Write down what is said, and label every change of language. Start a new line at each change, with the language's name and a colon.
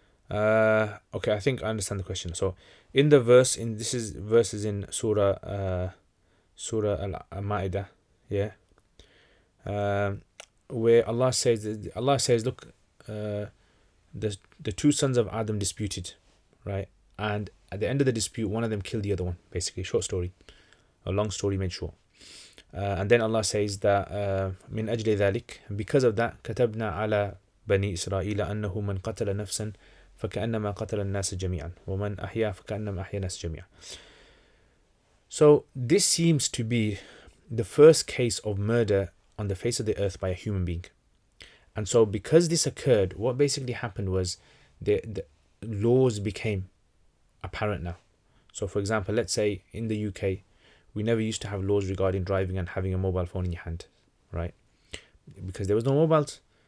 English: Okay, I think I understand the question. So in the verse, verses in Surah Al-Ma'idah, yeah, where Allah says, look, the two sons of Adam disputed, right? And at the end of the dispute, one of them killed the other one. Basically, short story, a long story made short. And then Allah says that
Arabic: من أجل ذلك,
English: because of that,
Arabic: كتبنا على بني إسرائيل أنه من قتل نفسا فكأنما قتل الناس جميعا ومن أحيا فكأنما أحيا الناس جميعا.
English: So this seems to be the first case of murder on the face of the earth by a human being. And so because this occurred, what basically happened was the laws became apparent now. So for example, let's say in the UK, we never used to have laws regarding driving and having a mobile phone in your hand, right? Because there was no mobiles.